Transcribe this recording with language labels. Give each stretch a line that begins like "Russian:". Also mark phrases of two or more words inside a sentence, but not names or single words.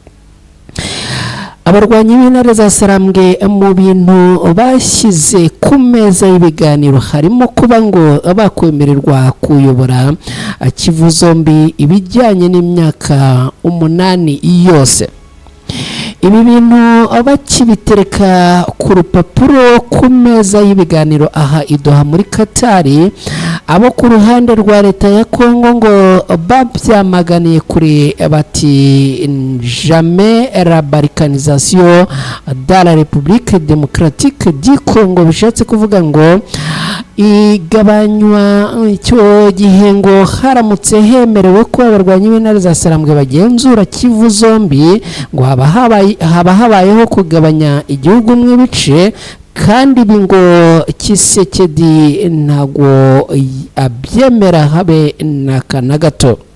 Kinyarwanda: Abarwanyi b'intare za Sarambwe mu bintu bashyize ku meza y'ibiganiro harimo kuba ngo bakwemererwa kuyobora Kivu zombi ibijyanye n'imyaka 8 yose. Ibi bintu bakibitereka ku rupapuro ku meza y'ibiganiro aha i Doha muri Katari, abo ku ruhande rwa leta ya Kongo ngo babyamaganiye kuri bati
French: jamais la balkanisation dans la République démocratique du Congo,
Kinyarwanda: bishatse kuvuga ngo igabanywa icyo gihe ngo haramutse hemerewe ko abarwanyi b'intare za Sarambwe bagenzura Kivu zombi, ngo haba habayeho kugabanya igihugu mu ibice, kandi ibi ngo Kisekedi ntago abyemera habe na gato.